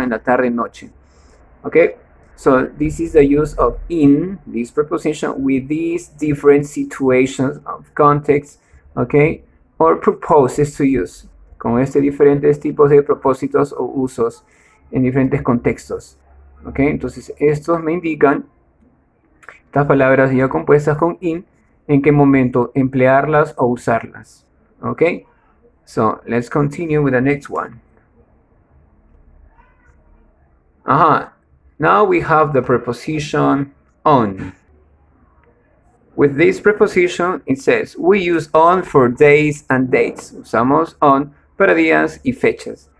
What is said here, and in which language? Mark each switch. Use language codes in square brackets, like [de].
[es] En la tarde, noche. [en] Okay, so this is the use of in, this preposition, with these different situations of context, okay, or proposes to use, [es] con diferentes tipos de propósitos o usos en diferentes contextos. Ok, entonces estos me indican, estas palabras ya compuestas con in, en qué momento emplearlas o usarlas. [en] Ok, so let's continue with the next one. Now we have the preposition on. With this preposition, it says, we use on for days and dates. [es] Usamos on para días y fechas.